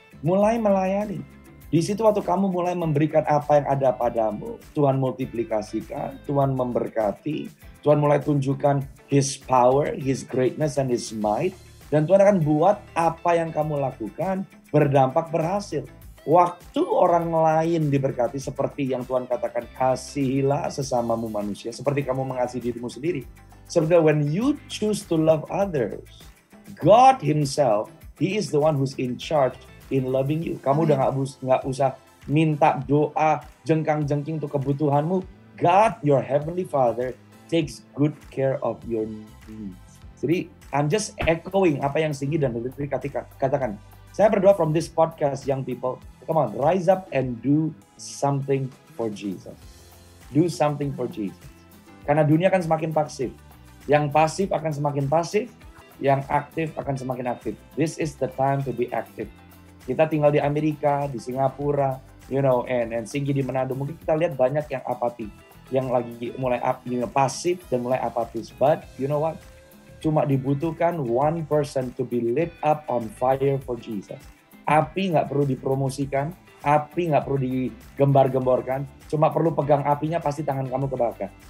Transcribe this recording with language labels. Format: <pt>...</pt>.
<id>Mulai melayani. Di situ waktu kamu mulai memberikan apa yang ada padamu, Tuhan multiplikasikan, Tuhan memberkati, Tuhan mulai tunjukkan</id> <en>His power, His greatness, and His might.</en> <id>Dan Tuhan akan buat apa yang kamu lakukan berdampak berhasil. Waktu orang lain diberkati seperti yang Tuhan katakan, kasihilah sesamamu manusia seperti kamu mengasihi dirimu sendiri.</id> <en>Sebenarnya when you choose to love others, God Himself, He is the one who's in charge in loving you.</en> <id>Kamu udah nggak usah minta doa jengkang-jengking untuk kebutuhanmu.</id> <en>God, your heavenly Father, takes good care of your needs.</en> <id>Jadi</id> <en>I'm just echoing</en> <id>apa yang Singgi dan Hillary katakan. Saya berdoa</id> <en>from this podcast, young people, come on, rise up and do something for Jesus. Do something for Jesus.</en> <id>Karena dunia akan semakin pasif. Yang pasif akan semakin pasif, yang aktif akan semakin aktif.</id> <en>This is the time to be active.</en> <id>Kita tinggal di Amerika, di Singapura, and Singgi di Manado. Mungkin kita lihat banyak yang apati, yang lagi mulai pasif dan mulai apatis.</id> <en>But you know what?</en> <id>Cuma dibutuhkan</id> <en>one person to be lit up on fire for Jesus.</en> <id>Api nggak perlu dipromosikan, api nggak perlu digembar-gemborkan, cuma perlu pegang apinya pasti tangan kamu kebakar.</id>